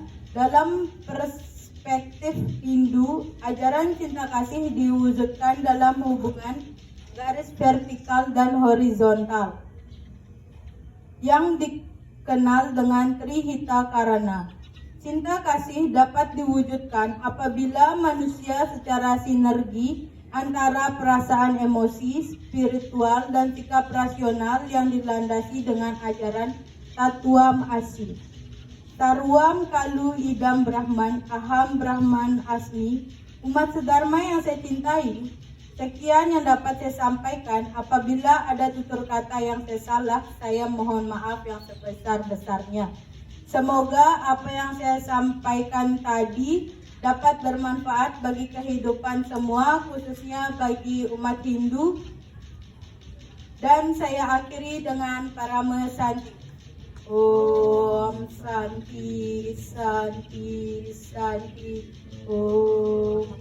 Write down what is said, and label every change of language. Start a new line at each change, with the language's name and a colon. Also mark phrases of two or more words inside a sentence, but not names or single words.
Indonesian: Dalam perspektif Hindu, ajaran cinta kasih diwujudkan dalam hubungan garis vertikal dan horizontal yang dikenal dengan Trihita Karana. Cinta kasih dapat diwujudkan apabila manusia secara sinergi antara perasaan, emosi, spiritual, dan sikap rasional yang dilandasi dengan ajaran Tatwam Asi.
Sanskrit: सर्वं खलु इदं ब्रह्म, अहं ब्रह्म अस्मि.
Indonesian: Umat sedharma yang saya cintai, sekian yang dapat saya sampaikan. Apabila ada tutur kata yang saya salah, saya mohon maaf yang sebesar-besarnya. Semoga apa yang saya sampaikan tadi dapat bermanfaat bagi kehidupan semua, khususnya bagi umat Hindu. Dan saya akhiri dengan
Sanskrit: परम शान्ति. ॐ शान्तिः, शान्तिः, शान्तिः. Om.